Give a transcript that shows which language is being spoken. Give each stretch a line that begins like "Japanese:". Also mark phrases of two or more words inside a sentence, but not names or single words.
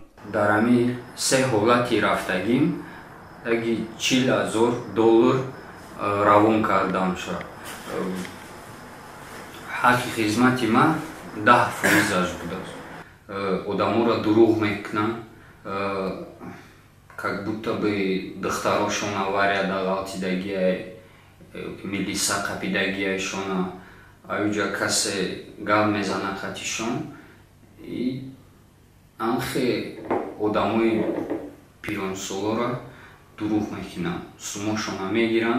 Tajik: дар ҳамин 3 ҳолати рафтагим $40,000 равон кардам шуд. ҳаққи хизмати ман 10% будааст. Одаморо дурӯғ мекунам,
Russian: как будто бы
Tajik: духтарошон аварияда ғалтидагия, милиса қапидагияшона аюҷа касе гал мезана қатишон и анхе одамои пиронсолора дурӯғ мекунам, сумошона мегирам.